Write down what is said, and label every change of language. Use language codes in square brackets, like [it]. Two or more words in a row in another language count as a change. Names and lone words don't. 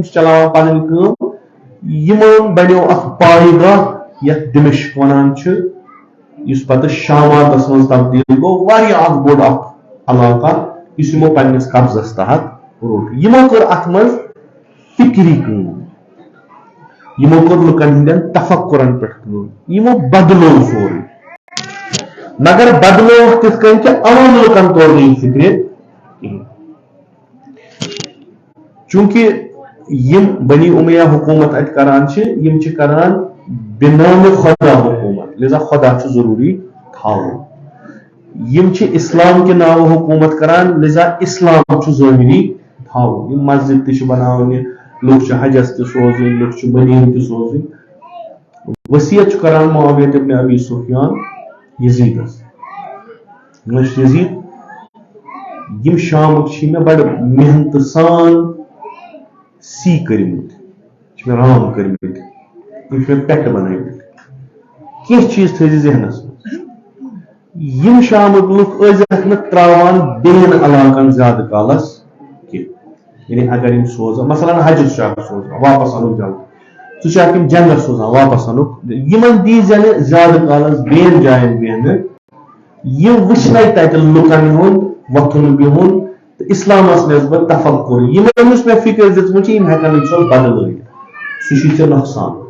[ks] چھِ چلاوان پنٕنۍ کٲم یِمن بنیو اکھ پایگاہ یتھ دمشق ونان چھِ یُس پتہٕ شاماتس منٛز تبدیل گوٚو واریاہ اکھ بوٚڑ اکھ علاقہ یُس یِمو پننِس قبضس تحت روٚٹ یِمو کٔر اتھ منٛز فکری کٲم یِمو کٔر لُکن ہٕنٛدٮ۪ن تفکرن پٮ۪ٹھ کٲم یِمو بدلو سورُے مگر بدلو تِتھ کٔنۍ کہِ عام لُکن توٚر نہٕ یہِ فکرِ کِہیٖنۍ چوٗنٛکہِ یِم بنی امیہ حکومت اتہِ کران چھِ یِم چھِ کران بنامِ خدا حکومت لذا خدا چھُ ضروٗری تھاوُن یم چھِ اسلام کے ناو حکومت کران لذا اسلام چھُ ظٲہری تھاوُن یم مسجد تہِ چھِ بناونہِ لُکھ چھِ حجس تہِ سوزٕنۍ لُکھ چھِ مدیٖنہٕ تہِ سوزٕنۍ وصیت چھُ کران معاویہ ابن ابی سفیان یزیدس یزید یم شامُک چھِ مےٚ بڑٕ محنتہٕ سان سی کٔرمٕتۍ چھِ مےٚ رام کٔرمٕتۍ یم چھِ مےٚ پٮ۪ٹہٕ بنٲومٕتۍ کینٛہہ چیٖز تھٲیزِ ذہنس منٛز یم شامُک لُکھ ٲسۍزٮ۪کھ نہٕ تراوان بیٚین علاقن زیادٕ کالس کینٛہہ یعنی اگر یم سوزان مثلاً حجس چھُ اکھ سوزان واپس انُن جلدی سُہ چھُ اکھ یم جنگس سوزان واپس انُن یمن دیٖزِ نہٕ زیادٕ کالس بیٚین جاین بیہنہٕ یہ وٕچھنے تتہِ لُکن ہُنٛد وۄتھُن بِہُن تہٕ اسلامس نسبت تفکر یِمن یُس مےٚ فکر دِژمٕژ چھِ یِم ہٮ۪کن أکۍ سُنٛد بدلٲیِتھ سُہ چھُے ژےٚ نۄقصان